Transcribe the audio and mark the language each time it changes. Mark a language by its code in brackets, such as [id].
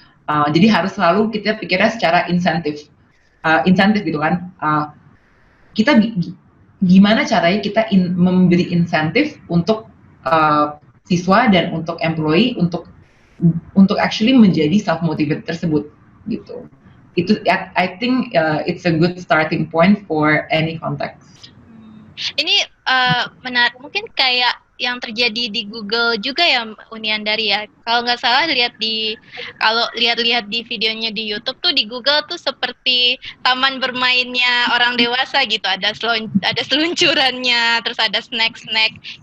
[id] Jadi harus selalu kita pikirnya secara insentif gitu kan. Kita gimana caranya kita memberi insentif untuk siswa dan untuk employee untuk actually menjadi self motivated tersebut gitu. [en] Itu I think it's a good starting point for any context. [id] Ini menarik, mungkin kayak yang terjadi di Google juga ya, Uniandari ya. Kalau nggak salah kalau lihat-lihat di videonya di YouTube tuh, di Google tuh seperti taman bermainnya orang dewasa gitu. Ada seluncurannya, terus ada snack-snack.